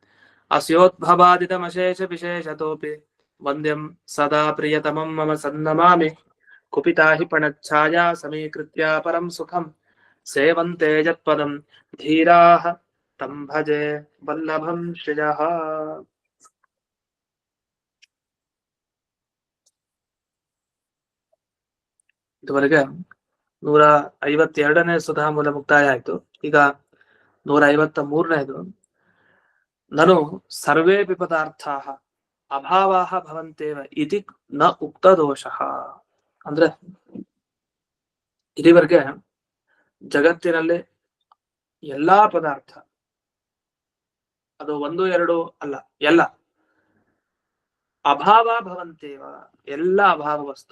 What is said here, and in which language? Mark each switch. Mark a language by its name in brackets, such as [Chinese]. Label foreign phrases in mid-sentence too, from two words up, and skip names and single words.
[Sanskrit] अस्योद्भवादितमशेषविशेषतोऽपि वन्द्यं सदा प्रियतमं मम सन्नमामि कुपिता हि पणच्छाया समीकृत्य परं सुखं सेवन्ते यत्पदं धीराः तं भजे वल्लभं श्रियः [Kannada] ಇದುವರೆಗೆ 152ನೇ ಸುಧಾಮೂಲ ಮುಕ್ತಾಯ ಆಯ್ತು. ಈಗ 153ನೇದು [Sanskrit] ನನು ಸರ್ವೇಪಿ ಪದಾರ್ಥಾಃ ಅಭಾವಾಃ ಭವಂತೇವ ಇತಿ ನ ಉಕ್ತ ದೋಷಃ. [Kannada] ಅಂದ್ರೆ ಇದುವರೆಗೆ ಜಗತ್ತಿನಲ್ಲಿ ಎಲ್ಲಾ ಪದಾರ್ಥ, ಅದು ಒಂದು ಎರಡು ಅಲ್ಲ, ಎಲ್ಲ [Sanskrit] ಅಭಾವ ಭವಂತೇವ, [Kannada] ಎಲ್ಲ ಅಭಾವ ವಸ್ತು.